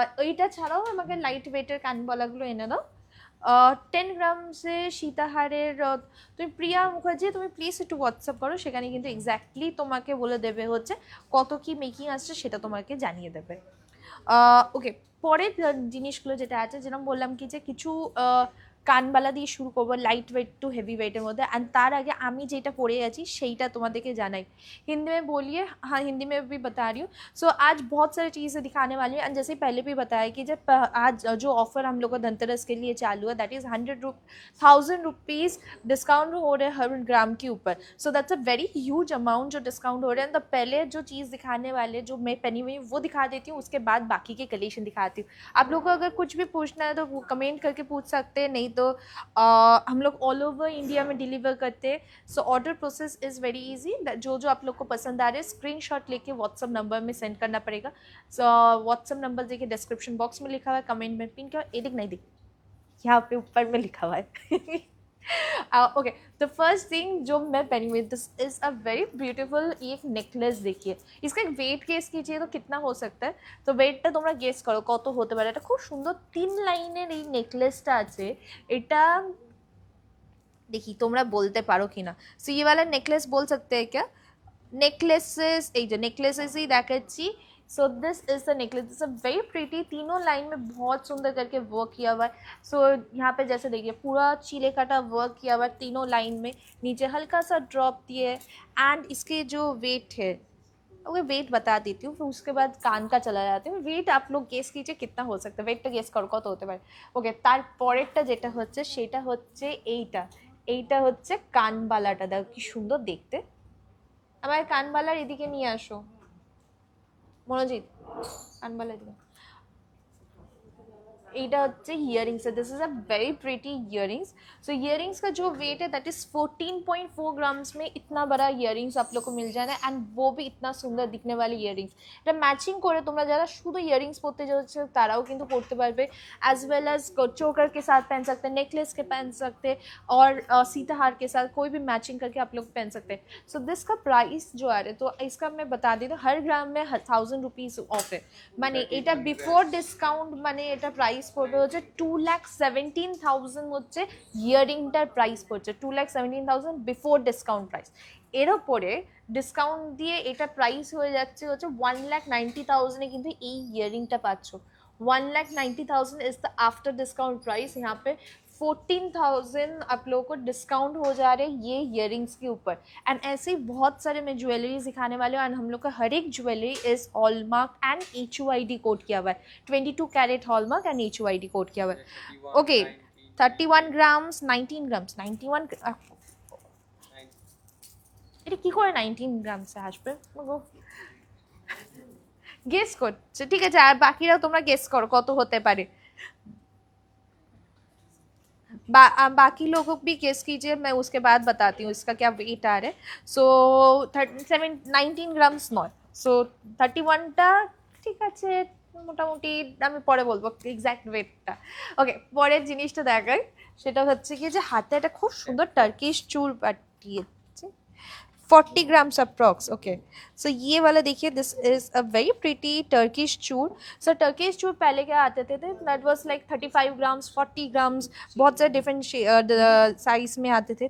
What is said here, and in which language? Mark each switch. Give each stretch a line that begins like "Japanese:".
Bangla: এইটা ছাড়াও আমাকে লাইট ওয়েটের কানবালাগুলো এনে দাও। 10 গ্রামসে সীতাহারের, তুমি প্রিয়া মুখার্জি, তুমি প্লিজ একটু হোয়াটসঅ্যাপ করো, সেখানে কিন্তু এক্স্যাক্টলি তোমাকে বলে দেবে হচ্ছে কত কি মেকিং আসছে, সেটা তোমাকে জানিয়ে দেবে। ওকে, পরের জিনিসগুলো যেটা আছে, যেরকম বললাম কি যে কিছু কানবালা দিয়ে শুরু করবো লাইট ওয়েট টু হেভি ওয়েটের মধ্যে। অ্যান্ড তার আগে আমি যেটা পরে আছি সেইটা তোমাদেরকে জানাই,
Hindi: हिंदी में बोलिए। हाँ, हिंदी में भी बता रही हूँ। सो आज बहुत सारी चीज़ें दिखाने वाली हैं, एंड जैसे पहले भी बताया कि जब आज जो ऑफर हम लोग का धनतेरस के लिए चालू है,
English: that is
Hindi: 100,000 रुपीज़ डिस्काउंट हो रहे हैं हर ग्राम के ऊपर।
English: so that's a very huge amount
Hindi: जो डिस्काउंट हो रहे हैं। तो पहले जो चीज़ दिखाने वाले, जो मैं पहनी हुई वो दिखा देती हूँ, उसके बाद बाकी के कलेक्शन दिखाती हूँ। आप लोग को अगर कुछ भी पूछना है तो वो कमेंट करके पूछ सकते हैं, नहीं तो हम लोग ऑल ओवर इंडिया में डिलीवर करते हैं।
English: So order process is very easy.
Hindi: जो जो आप लोग को पसंद आ रहे हैं स्क्रीनशॉट लेके व्हाट्सअप नंबर में सेंड करना पड़ेगा। सो व्हाट्सअप नंबर देखिए डिस्क्रिप्शन बॉक्स में लिखा हुआ है, कमेंट में पिन किया, एडिट नहीं दिख, यहाँ पे ऊपर में लिखा हुआ है। ओके, तो फर्स्ट थिंग जो मैं पहनी हुई,
English: this is a very beautiful
Hindi: एक नेकलेस। देखिए इसका एक वेट गेस कीजिए तो कितना हो सकता है। तो वेटটা
Bangla: তোমরা গেস করো কত হতে পারে। এটা খুব সুন্দর 3 লাইনের এই নেকলেসটা আছে। এটা দেখি তোমরা বলতে পারো কিনা।
Hindi: সো ये वाला नेकलेस बोल सकते हैं क्या?
Bangla: नेकलेसेस, এই যে नेकलेसेस ही দেখাচ্ছি।
English: so this is the necklace, this is very pretty,
Hindi: तीनों लाइन में बहुत सुंदर करके वर्क किया हुआ है। सो यहाँ पे जैसे देखिए पूरा चीले काटा वर्क किया हुआ है तीनों लाइन में, नीचे हल्का सा ड्रॉप दिए है। एंड इसके जो वेट है, ओके वेट बता देती हूँ, फिर उसके बाद कान का चला जाती हूँ। वेट आप लोग गेस कीजिए कितना हो सकता है,
Bangla: वेटটা গেস করো কত হতে পারে। ওকে, তার পরেরটা যেটা হচ্ছে সেটা হচ্ছে এইটা, এইটা হচ্ছে কানবালাটা, দেখো কি সুন্দর দেখতে। আমার কানবালার এদিকে নিয়ে আসো মনোজিৎ, কানবালা এদিকে। এইটা হচ্ছে ইয়ারিংস है,
English: This is a very pretty earrings.
Hindi: So earrings का जो वेट है दैट इज 14.4 ग्राम्स में इतना बड़ा इयरिंग्स आप लोग को मिल जाना एंड वो भी इतना सुंदर दिखने वाली इयरिंग्स।
Bangla: এটা ম্যাচিং করে তোমরা যারা শুধু ইয়ারিংস পরতে যাচ্ছ তারাও কিন্তু পরতে পারবে,
Hindi: एज वेल एज चोकर के साथ पहन सकते हैं, नेकलेस के पहन सकते हैं और सीताहार के साथ कोई भी मैचिंग करके आप लोग पहन सकते हैं। सो दिस का प्राइस जो आ रहा है तो इसका मैं बता दी तो हर ग्राम में 1000 रुपीज़ ऑफ है,
Bangla: মানে এটা বিফোর ডিসকাউন্ট মানে এটা প্রাইস পড়বে হচ্ছে 2,17,000 হচ্ছে ইয়ারিংটার প্রাইস পড়ছে 2,17,000 বিফোর ডিসকাউন্ট প্রাইস। এর ওপরে ডিসকাউন্ট দিয়ে এটা প্রাইস হয়ে যাচ্ছে হচ্ছে 1,90,000 কিন্তু এই ইয়ারিংটা পাচ্ছ।
English: 1,90,000 is the after discount price.
Hindi: यहाँ पे 14,000 आप लोगों को डिस्काउंट हो जा रहे हैं ये इयरिंग्स के ऊपर। एंड ऐसे ही बहुत सारे मैं ज्वेलरीज दिखाने वाले हूँ एंड हम लोग का हर एक jewellery is hallmark and HUID code किया हुआ है, 22 carat hallmark and HUID code किया हुआ है।
Bangla: ओके 31 ग्राम्स 19 ग्राम्स 91 এটা কি করে 19 গ্রামসে আসবে গেস করছে, ঠিক আছে আর বাকিরাও তোমরা গেস করো কত হতে পারে।
Hindi: बाकी लोगों भी गेस कीजिए, मैं उसके बाद बताती हूँ इसका क्या वेट आ रहा है।
Bangla: सो 19 গ্রামস নয়, সো 31টা ঠিক আছে মোটামুটি আমি পরে বলবো এক্স্যাক্ট ওয়েটটা। ওকে পরের জিনিসটা দেখাই, সেটা হচ্ছে কি যে হাতে একটা খুব সুন্দর টার্কিশ চুল পাঠিয়েছে 40 ग्राम्स अप्रॉक्स।
Hindi: ओके सो ये वाला देखिए
English: This is a very pretty Turkish चूड़।
Hindi: So Turkish चूड़ पहले क्या आते थे
English: that was like
Hindi: 35 grams 40 grams बहुत सारे डिफरेंट साइज में आते थे।